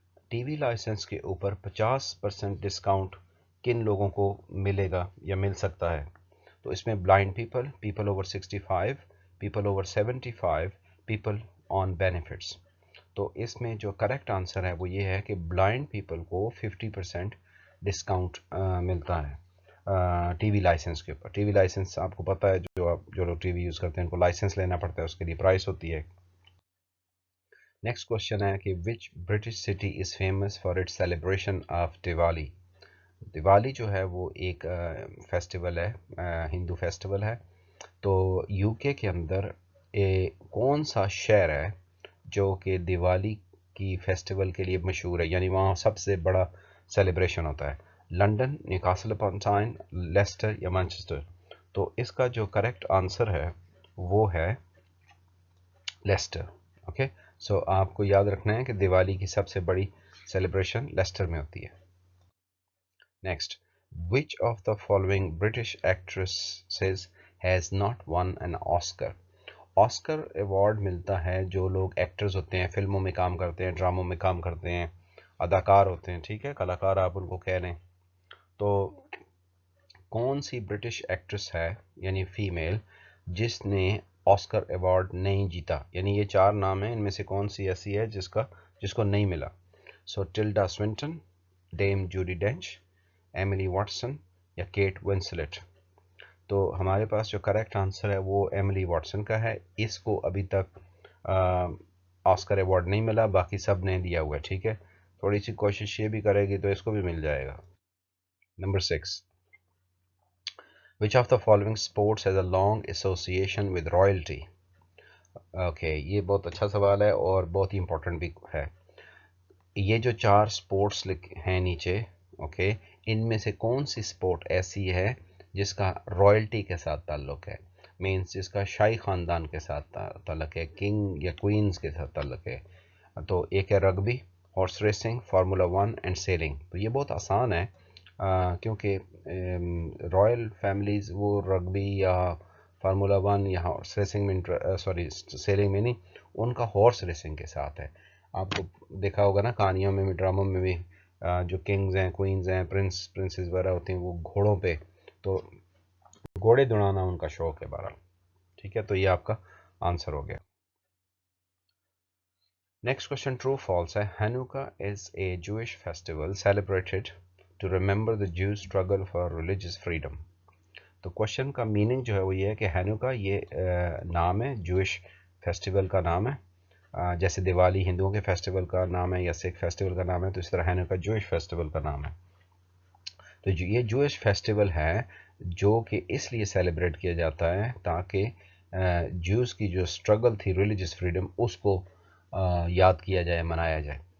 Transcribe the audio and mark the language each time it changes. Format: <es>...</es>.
<ur>T V licence کے اوپر 50% discount کن لوگوں کو ملے گا یا مل سکتا ہے؟ تو اس میں</ur> <en>Blind people, people over 65، people over 75، people on benefits.</en> <ur>تو اس میں جو کریکٹ آنسر ہے وہ یہ ہے کہ بلائنڈ پیپل کو 50% ڈسکاؤنٹ ملتا ہے ٹی وی لائسنس کے اوپر. ٹی وی لائسنس آپ کو پتہ ہے، جو لوگ ٹی وی یوز کرتے ہیں ان کو لائسنس لینا پڑتا ہے، اس کے لیے پرائس ہوتی ہے.</ur> <en>Next question ہے کہ which British city is famous for its celebration of Diwali.</en> <ur>Diwali جو ہے وہ ایک فیسٹیول ہے، ہندو فیسٹیول ہے. تو یو کے اندر کون سا شہر ہے جو کہ دیوالی کی فیسٹیول کے لیے مشہور ہے، یعنی وہاں سب سے بڑا سیلیبریشن ہوتا ہے؟ لنڈن، نیوکاسل اپن ٹائن، لیسٹر یا مانچسٹر؟ تو اس کا جو کریکٹ آنسر ہے وہ ہے لیسٹر. اوکے، سو آپ کو یاد رکھنا ہے کہ دیوالی کی سب سے بڑی سیلیبریشن لیسٹر میں ہوتی ہے.</ur> <en>Next, which of the following British actresses has not won an Oscar.</en> <ur>Oscar award ملتا ہے جو لوگ ایکٹرز ہوتے ہیں، فلموں میں کام کرتے ہیں، ڈراموں میں کام کرتے ہیں، اداکار ہوتے ہیں. ٹھیک ہے، کلاکار آپ ان کو کہہ لیں. تو کون سی برٹش ایکٹریس ہے یعنی فیمیل جس نے آسکر ایوارڈ نہیں جیتا؟ یعنی یہ 4 نام ہیں، ان میں سے کون سی ایسی ہے جس کو نہیں ملا؟ سو tilde سوینٹن، dam Jodie ڈینچ، Emily Watson یا کیٹ ونسلٹ؟ تو ہمارے پاس جو کریکٹ آنسر ہے وہ ایملی واٹسن کا ہے. اس کو ابھی تک آسکر ایوارڈ نہیں ملا، باقی سب نے دیا ہوا ہے. ٹھیک ہے، تھوڑی سی کوشش یہ بھی کرے گی تو اس کو بھی مل جائے گا.</ur> <en>Number 6، which of the following sports has a long association with royalty?</en> <ur>Okay, یہ بہت اچھا سوال ہے اور بہت ہی امپورٹنٹ بھی ہے. یہ جو 4 سپورٹس ہیں نیچے، اوکے، ان میں سے کون سی سپورٹ ایسی ہے جس کا رائلٹی کے ساتھ تعلق ہے؟ مینس جس کا شاہی خاندان کے ساتھ تعلق ہے، کنگ یا کوئنز کے ساتھ تعلق ہے. تو ایک ہے rugby, horse racing, formula 1 and selling. تو یہ بہت آسان ہے کیونکہ رائل فیملیز وہ رگبی یا فارمولا 1 یا ہارس ریسنگ میں سیلنگ میں نہیں، ان کا ہارس ریسنگ کے ساتھ ہے. آپ کو دیکھا ہوگا نا کہانیوں میں بھی، ڈراموں میں بھی، جو کنگز ہیں، کوئنز ہیں، پرنسز وغیرہ ہوتے ہیں وہ گھوڑوں پہ، تو گھوڑے دوڑانا ان کا شوق ہے بہرحال. ٹھیک ہے، تو یہ آپ کا آنسر ہو گیا. نیکسٹ کوشچن</ur> <en>true false</en> <ur>ہے.</ur> <en>Hanukkah is a Jewish festival celebrated to remember the Jews struggle for religious freedom.</en> <ur>تو کوشچن کا میننگ جو ہے وہ یہ ہے کہ ہانوکا یہ نام ہے، جوئش فیسٹیول کا نام ہے. جیسے دیوالی ہندوؤں کے فیسٹیول کا نام ہے یا سکھ فیسٹیول کا نام ہے، تو اس طرح ہانوکا جوئش فیسٹیول کا نام ہے. تو یہ جوئش فیسٹیول ہے جو کہ اس لیے سیلیبریٹ کیا جاتا ہے تاکہ جوز کی جو اسٹرگل تھی ریلیجیس فریڈم، اس کو یاد کیا جائے، منایا جائے.</ur>